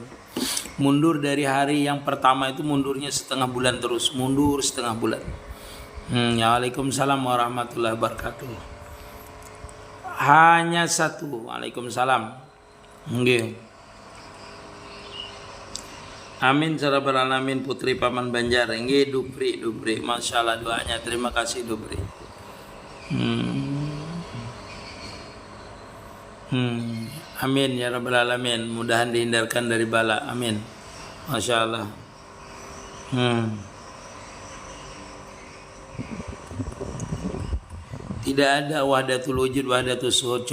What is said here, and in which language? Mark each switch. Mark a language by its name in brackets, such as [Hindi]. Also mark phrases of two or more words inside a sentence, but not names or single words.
[Indonesian] Mundur dari hari yang pertama itu mundurnya setengah bulan terus, mundur setengah bulan. [Arabic] Waalaikumsalam warahmatullahi wabarakatuh. [Indonesian] Hanya satu. Waalaikumsalam. [Arabic] Nggih. Amin ya rabbal alamin. [Indonesian] Putri Paman Banjar. Nggih Dupri. [Arabic] Masya Allah [Indonesian] doanya. Terima kasih Dupri. [Arabic] Amin ya rabbal alamin. [Indonesian] Mudahan dihindarkan dari bala. [Arabic] Amin. Masya Allah. [Indonesian] Tidak ada [Arabic] wahdatul wujud, wahdatul suhud.